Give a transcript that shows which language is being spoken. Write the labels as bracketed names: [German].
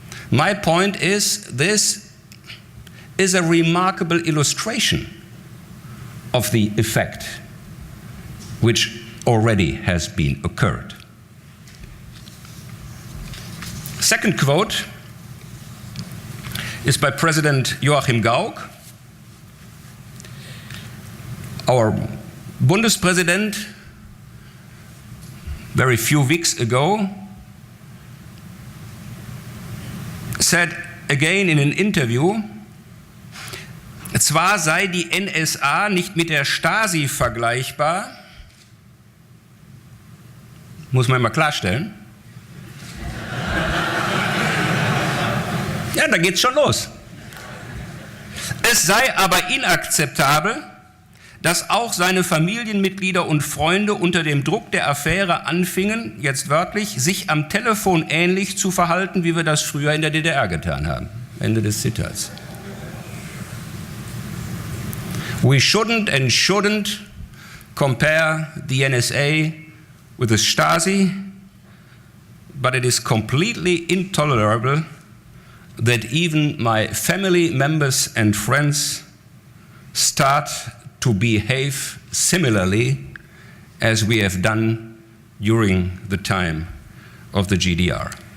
[English] My point is this is a remarkable illustration of the effect which already has been occurred. Second quote is by President Joachim Gauck. Our Bundespräsident, very few weeks ago, said again in an interview, [German] zwar sei die NSA nicht mit der Stasi vergleichbar, muss man mal klarstellen. Ja, da geht's schon los. Es sei aber inakzeptabel, dass auch seine Familienmitglieder und Freunde unter dem Druck der Affäre anfingen, jetzt wörtlich, sich am Telefon ähnlich zu verhalten, wie wir das früher in der DDR getan haben. Ende des Zitats. [English] We shouldn't compare the NSA with the Stasi, but it is completely intolerable that even my family members and friends start to behave similarly as we have done during the time of the GDR.